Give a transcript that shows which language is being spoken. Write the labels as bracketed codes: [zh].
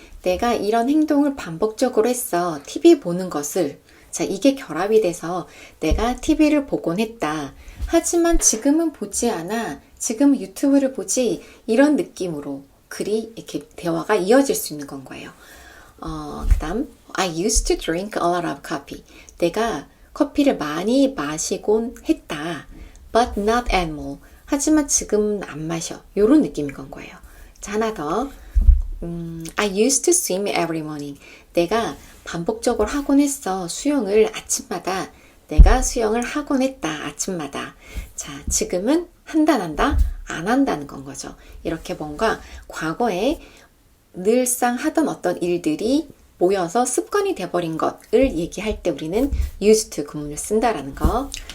[ko] 내가 이런 행동을 반복적으로 했어. TV 보는 것을. 자, 이게 결합이 돼서 내가 TV를 보곤 했다. 하지만 지금은 보지 않아. 지금은 유튜브를 보지. 이런 느낌으로 글이 이렇게 대화가 이어질 수 있는 건 거예요. 그 다음 [en] I used to drink a lot of coffee. [ko] 내가 커피를 많이 마시곤 했다. [en] But not anymore. [ko] 하지만 지금은 안 마셔. 이런 느낌인 건 거예요. 자, 하나 더. [en] I used to swim every morning. [ko] 내가 반복적으로 하곤 했어. 수영을 아침마다. 내가 수영을 하곤 했다. 아침마다. 자, 지금은 한다 안 한다는 건 거죠. 이렇게 뭔가 과거에 늘상 하던 어떤 일들이 모여서 습관이 돼버린 것을 얘기할 때 우리는 used to 구문을 쓴다라는 거.